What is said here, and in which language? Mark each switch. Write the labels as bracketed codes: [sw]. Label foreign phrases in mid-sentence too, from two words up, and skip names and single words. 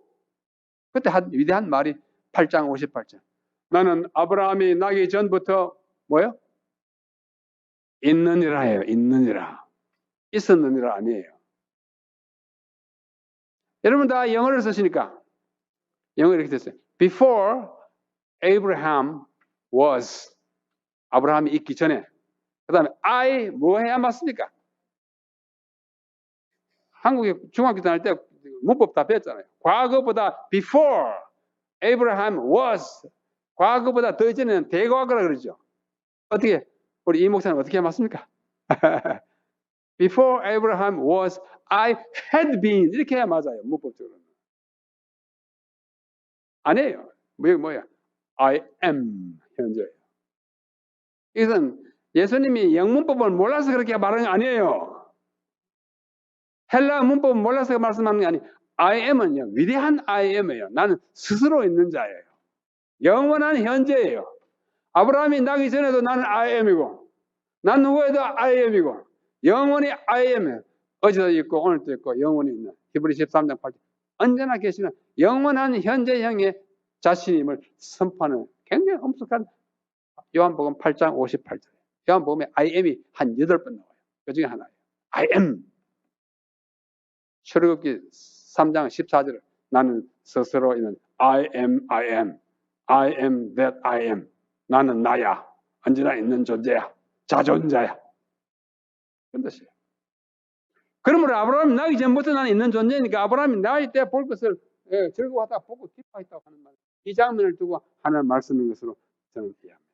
[ko] 그때 한 위대한 말이 8장 58절. 나는 아브라함이 나기 전부터 뭐요? 있느니라예요. 있느니라. 있었느니라 아니에요. 여러분 다 영어를 쓰시니까 영어 이렇게 됐어요. [en] Before Abraham was. [ko] 아브라함이 있기 전에. 그 다음에 I 뭐 해야 맞습니까? 한국에 중학교 다닐 때 문법 다 배웠잖아요. 과거보다 [en] before Abraham was. [ko] 과거보다 더 이전에는 대과거라 그러죠. 어떻게 우리 이 목사님 어떻게 맞습니까? [en] Before Abraham was, I had been. [ko] 이렇게 해야 맞아요. 문법적으로는. 아니에요. 뭐야? [en] I am. [ko] 현재예요. 이것은 예수님이 영문법을 몰라서 그렇게 말하는 게 아니에요. 헬라 문법을 몰라서 말씀하는 게 아니에요. [en] I am [ko] 은요. 위대한 [en] I am [ko] 이에요. 나는 스스로 있는 자예요. 영원한 현재예요. 아브라함이 나기 전에도 나는 [en] I am [ko] 이고 난 누구에도 [en] I am [ko] 이고 영원히 [en] I am [ko] 이에요. 어제도 있고 오늘도 있고 영원히 있는 히브리 13장 8절 언제나 계시는 영원한 현재형의 자신임을 선포하는 굉장히 엄숙한 요한복음 8장 58절. 요한복음에 [en] I am [ko] 이 한 8번 나와요. 그 중에 하나예요. [en] I am. [ko] 출애굽기 3장 14절 나는 스스로 있는 [en] I am, I am. I am that I am. [ko] 나는 나야. 언제나 있는 존재야. 자존자야. 그런 뜻이에요. 그러므로 아브라함이 나기 전부터 나는 있는 존재니까 아브라함이 나일 때 볼 것을 즐거워하다 보고 기뻐했다고 하는 말. 이 장면을 두고 하는 말씀인 것으로 저는 이해합니다.